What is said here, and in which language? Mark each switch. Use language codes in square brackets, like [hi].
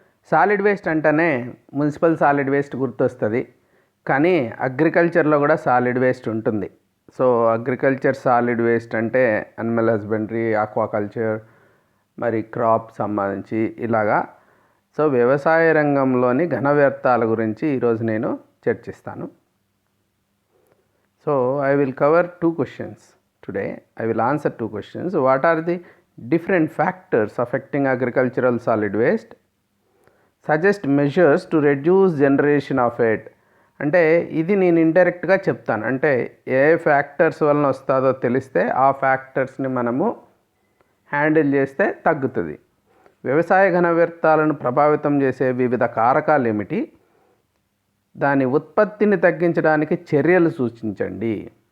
[te] Solid waste అంటేనే municipal solid waste గుర్తొస్తుంది, కానీ అగ్రికల్చర్లో కూడా సాలిడ్ వేస్ట్ ఉంటుంది. సో అగ్రికల్చర్ సాలిడ్ వేస్ట్ అంటే అనిమల్ హస్బెండరీ, ఆక్వాకల్చర్, మరి క్రాప్ సంబంధించి ఇలాగా. సో వ్యవసాయ రంగంలోని ఘన వ్యర్థాల గురించి ఈరోజు నేను చర్చిస్తాను. [en] So I will cover two questions today. I will answer two questions. What are the different factors affecting agricultural solid waste? Suggest measures to reduce generation of it. [te] అంటే ఇది నేను ఇండైరెక్ట్గా చెప్తాను. అంటే ఏ ఫ్యాక్టర్స్ వలన వస్తుందో తెలిస్తే ఆ ఫ్యాక్టర్స్ని మనము హ్యాండిల్ చేస్తే తగ్గుతుంది. వ్యవసాయ ఘన వ్యర్థాలను ప్రభావితం చేసే వివిధ కారకాలు ఏమిటి? దాని ఉత్పత్తిని తగ్గించడానికి చర్యలు సూచించండి.